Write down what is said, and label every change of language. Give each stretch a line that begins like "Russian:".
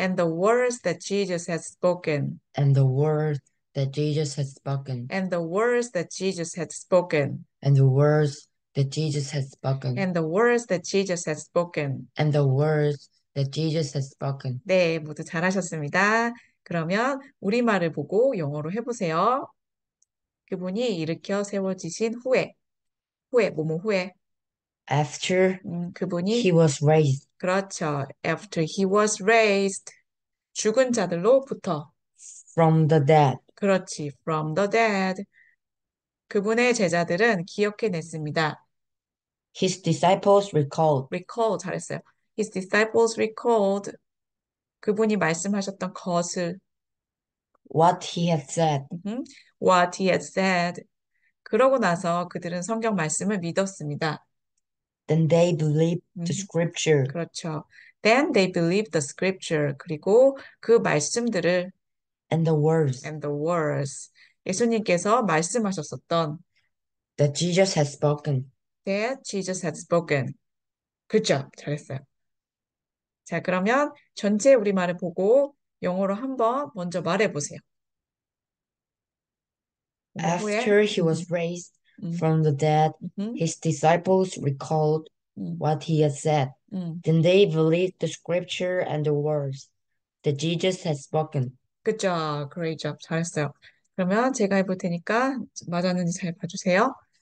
English: And the words that Jesus had spoken. And the words that Jesus had spoken. And the words that Jesus had spoken. And the words that Jesus had spoken. And the words that Jesus had spoken. And the words that Jesus had spoken.
Korean: 네, 모두 잘하셨습니다. 그러면 우리말을 보고 영어로 해보세요. 그분이 일으켜 세워지신 후에, 뭐뭐 후에.
English: After
Korean: 그분이,
English: he was raised.
Korean: 그렇죠.
English: After he was raised.
Korean: 죽은 자들로부터.
English: From the dead.
Korean: 그렇지.
English: From the dead.
Korean: 그분의 제자들은 기억해냈습니다.
English: His disciples recalled. recall
Korean: 잘했어요.
English: His disciples recalled.
Korean: 그분이 말씀하셨던 것을.
English: What he had said. What he had said.
Korean: 그러고 나서 그들은 성경 말씀을 믿었습니다.
English: Then they believed the scripture.
Korean: 그렇죠.
English: Then they believed the scripture.
Korean: 그리고 그 말씀들을
English: And the words. and the words.
Korean: 예수님께서 말씀하셨었던
English: That Jesus had spoken. that Jesus had spoken.
Korean: 그렇죠. 잘했어요. 자, 그러면 전체 우리말을 보고 영어로 한번 먼저 말해보세요.
English: After he was raised from the dead, his disciples recalled what he had said. Then they believed the scripture and the words that Jesus had spoken. Good job. Great job.
Korean: 잘했어요. 그러면 제가 해볼 테니까 맞았는지 잘 봐주세요.